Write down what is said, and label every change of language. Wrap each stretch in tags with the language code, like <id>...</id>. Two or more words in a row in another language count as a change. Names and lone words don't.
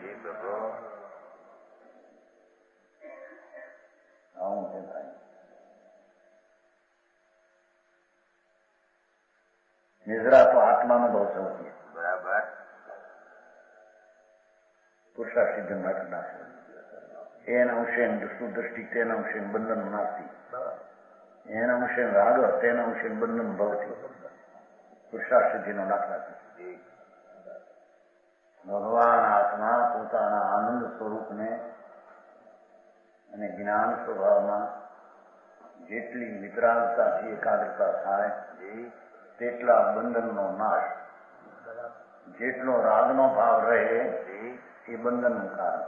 <hi>निजरा तो आत्मानुभव से होती है।</hi> <gu>બરાબર પુરુષાર્થી ઘટના</gu> <sa>एन अंशेन दुष्टि तेन अंशेन बंधन नास्ति एन अंशेन राग तेन अंशेन बंधन भवति</sa> <gu>પુરુષાર્થી નો દાખલા છે। ભગવાન આત્મા પોતાના આનંદ સ્વરૂપને અને જ્ઞાન સ્વભાવમાં જેટલી વિતરાગતાથી એકાગ્રતા થાય તેટલા બંધનનો નાશ, જેટલો રાગનો ભાવ રહે એ બંધનનું કારણ।</gu>